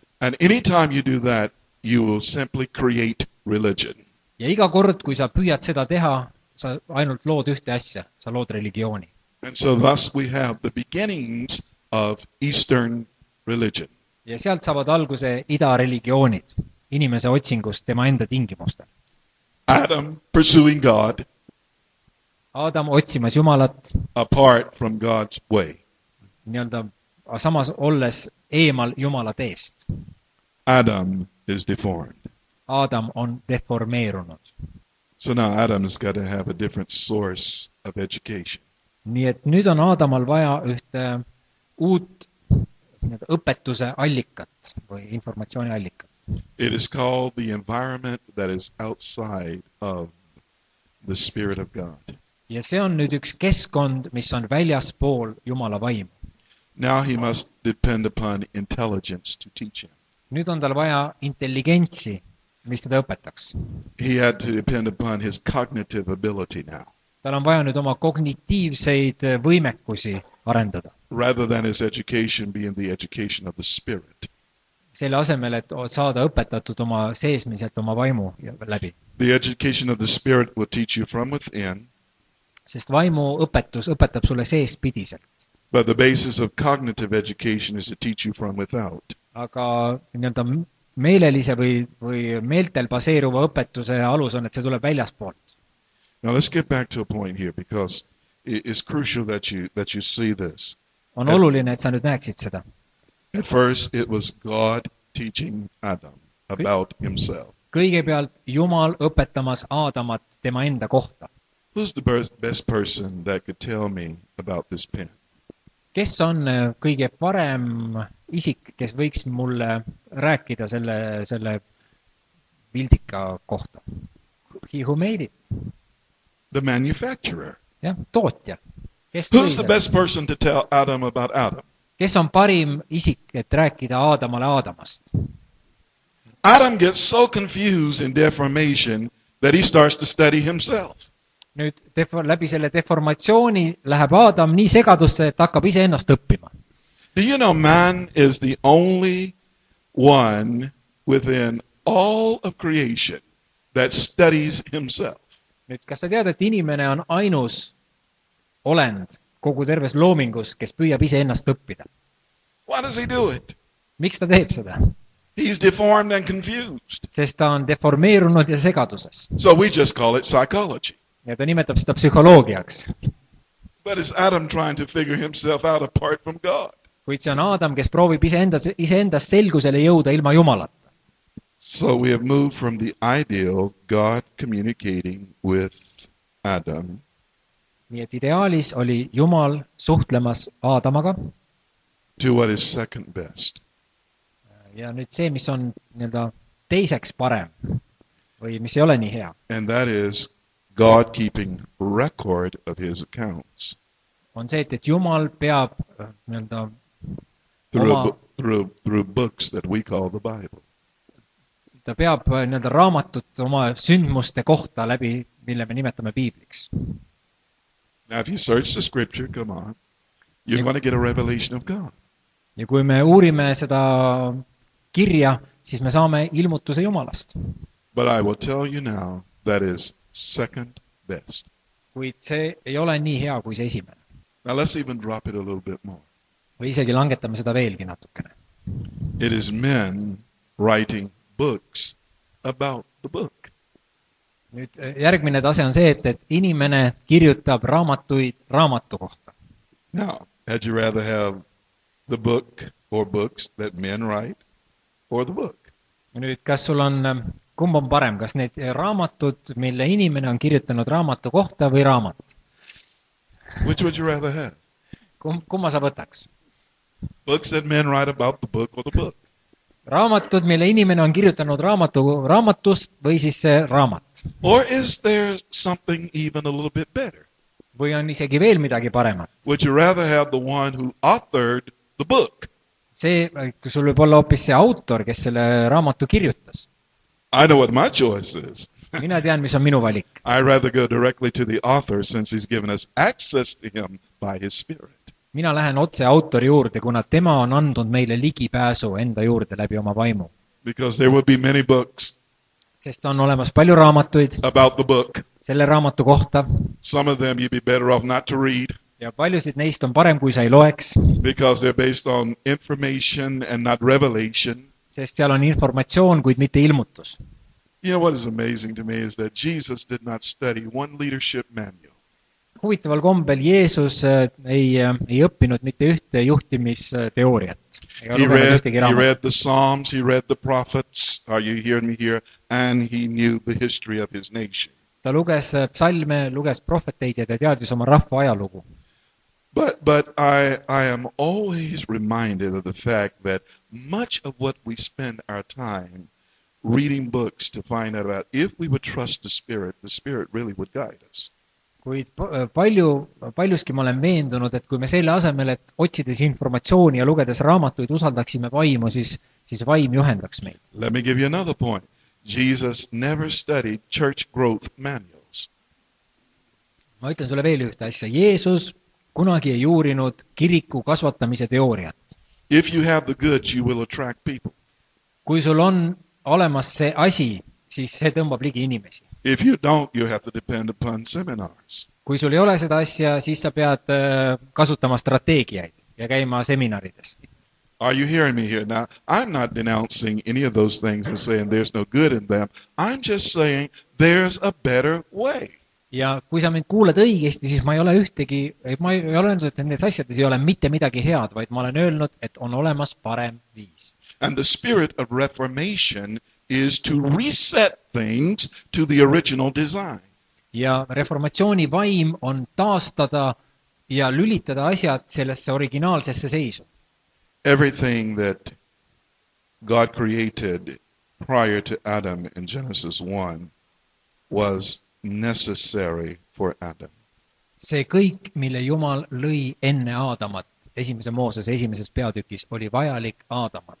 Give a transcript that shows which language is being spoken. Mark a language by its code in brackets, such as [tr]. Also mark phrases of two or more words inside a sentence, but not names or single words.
[en] And anytime you do that, you will simply create religion. [et] Ja iga kord, kui sa püüad seda teha, sa ainult lood ühte asja, sa lood religiooni. [en] And so thus we have the beginnings of Eastern religion. [et] Ja sealt saavad alguse idareligioonid, inimese otsingust tema enda tingimustel. [en] Adam pursuing God. [et] Aadam otsimas Jumalat. [en] Apart from God's way. [et] Nii-öelda samas olles eemal Jumala teest. [en] Adam is deformed. [et] Aadam on deformeerunud. [en] So now Adam's got to have a different source of education. [et] Nii et nüüd on Aadamal vaja ühte uut õpetuse allikat või informatsiooni allikat. [en] It is called the environment that is outside of the Spirit of God. [et] ja see on nüüd üks keskkond, mis on väljaspool Jumala vaimu. [en] Now he must depend upon intelligence to teach him. [et] Nüüd on tal vaja intelligentsi, mis teda õpetaks. [en] He had to depend upon his cognitive ability now, [et] Tal on vaja nüüd oma kognitiivseid võimekusi arendada. [en] rather than his education being the education of the Spirit. [et] Selle asemel, et saada õpetatud oma seesmiselt oma vaimu läbi. [en] The education of the Spirit will teach you from within, [et] Sest vaimu õpetus õpetab sulle seespidiselt. [en] but the basis of cognitive education is to teach you from without. [et] Aga nii-öelda meelelise või meeltel baseeruva õpetuse alus on, et see tuleb väljaspoolt. [en] Now let's get back to a point here, because it's crucial that you see this. [et] On oluline, et sa nüüd näeksid seda. [en] At first, it was God teaching Adam about himself. [et] Kõigepealt Jumal õpetamas Aadamat tema enda kohta. [en] Who's the best person that could tell me about this pen? [et] Kes on kõige parem isik, kes võiks mulle rääkida selle vildika kohta? [en] He who made it. The manufacturer. [et] Jah, tootja. Kes [en] Who's the best person to tell Adam about Adam? [et] Kes on parim isik, et rääkida Aadamale Aadamast? [en] Adam gets so confused in deformation that he starts to study himself. [et] Nüüd läbi selle deformatsiooni läheb Aadam nii segadusse, et hakkab iseennast õppima. [en] Do you know man is the only one within all of creation that studies himself? [et] Nüüd, kas sa tead, et inimene on ainus olend kogu terves loomingus, kes püüab iseennast õppida? [en] Why does he do it? [et] Miks ta teeb seda? [en] He's deformed and confused. [et] Sest ta on deformeerunud ja segaduses. [en] So we just call it psychology. [et] Ja ta nimetab seda psühholoogiaks. [en] But it's Adam trying to figure himself out apart from God. [et] Kuid see on Aadam, kes proovib iseendast selgusele jõuda ilma Jumalata. [en] So we have moved from the ideal God communicating with Adam [et] Nii et ideaalis oli Jumal suhtlemas Aadamaga. [en] To what is second best. [et] Ja nüüd see, mis on nii-öelda teiseks parem või mis ei ole nii hea. [en] And that is God keeping record of his accounts. [et] On see, et Jumal peab nii-öelda [en] through books that we call the Bible. [et] Ta peab nii-öelda raamatut oma sündmuste kohta läbi, mille me nimetame Piibliks. [en] Now if you search the scripture, come on, you're going to get a revelation of God. [et] Ja kui me uurime seda kirja, siis me saame ilmutuse Jumalast. [en] But I will tell you now, that is second best. [et] Kuid see ei ole nii hea kui see esimene. [en] Now let's even drop it a little bit more. [et] Või isegi langetame seda veelgi natukene. [en] It is men writing books about the book. [et] Nüüd järgmine tase on see, et inimene kirjutab raamatuid raamatu kohta. [en] Now, had you rather have the book or books that men write or the book? [et] Nüüd, kas sul on, kumb on parem, kas need raamatud, mille inimene on kirjutanud raamatu kohta või raamat? [en] Which would you rather have? [et] Kumma sa võtaks? [en] Books that men write about the book or the book? [et] Raamatud, mille inimene on kirjutanud raamatust või siis see raamat. [en] Or is there something even a little bit better? [et] Või on isegi veel midagi paremat? [en] Would you rather have the one who authored the book? [et] See, kui sul võib olla hoopis see autor, kes selle raamatu kirjutas. [en] I know what my choice is. [et] Mina tean, mis on minu valik. [en] I'd rather go directly to the author since he's given us access to him by his spirit. [et] Mina lähen otse autori juurde, kuna tema on andnud meile ligipääsu enda juurde läbi oma vaimu. [en] Because there will be many books [et] Sest on olemas palju raamatuid [en] about the book. [et] selle raamatu kohta [en] Some of them you'd be better off not to read [et] ja paljusid neist on parem, kui sa ei loeks, [en] because they're based on information and not revelation. [et] sest seal on informatsioon, kuid mitte ilmutus. [en] You know what is amazing to me is that Jesus did not study one leadership manual. [et] Huvitaval kombel Jeesus ei õppinud mitte ühte juhtimisteooriat. [en] He read the Psalms, he read the prophets, are you hearing me here? And he knew the history of his nation. [et] Ta luges psalme, luges prohveteid ja ta teadis oma rahva ajalugu. [en] But I am always reminded of the fact that much of what we spend our time reading books to find out about, if we would trust the Spirit really would guide us. [et] kuid paljuski ma olen veendunud, et kui me selle asemel, et otsides informatsiooni ja lugedes raamatuid usaldaksime vaimu, siis vaim juhendaks meid. [en] Let me give you another point. Jesus never studied church growth manuals. [et] Ma ütlen sulle veel ühte asja. Jeesus kunagi ei uurinud kiriku kasvatamise teooriat. [en] If you have the goods, you will attract people. [et] Kui sul on olemas see asi, siis see tõmbab ligi inimesi. [en] If you don't, you have to depend upon seminars. [et] Kui sul ei ole seda asja, siis sa pead kasutama strateegiaid ja käima seminarides. [en] Are you hearing me here? Now, I'm not denouncing any of those things and saying there's no good in them. I'm just saying there's a better way. [et] Ja kui sa mind kuulad õigesti, siis ma ei ole öelnud, et nendes asjades ei ole mitte midagi head, vaid ma olen öelnud, et on olemas parem viis. [en] And the spirit of reformation is to reset things to the original design. [et] Ja reformatsiooni vaim on taastada ja lülitada asjad sellesse originaalsesse seisu. [en] Everything that God created prior to Adam in Genesis 1 was necessary for Adam. [et] See kõik, mille Jumal lõi enne Aadamat, esimese Moosese esimeses peatükis, oli vajalik Aadamale.